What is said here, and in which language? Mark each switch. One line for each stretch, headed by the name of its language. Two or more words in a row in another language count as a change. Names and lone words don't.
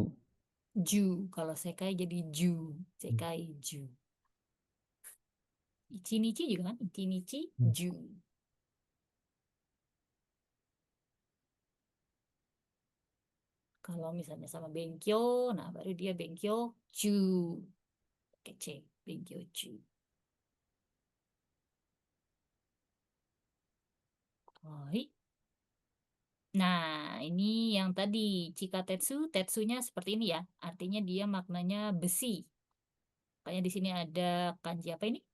Indonesian: Ju, kalau sekai jadi ju,
Japanese: 世界中.
Indonesian: Ichinichi juga kan,
Japanese: 一日中.
Indonesian: Kalau misalnya sama benkyo, nah baru dia
Japanese: 勉強中.
Indonesian: Kece,
Japanese: 勉強中.
Indonesian: Hai. Nah, ini yang tadi chikatetsu, tetsunya seperti ini ya. Artinya dia maknanya besi. Kayak di sini ada kanji apa ini?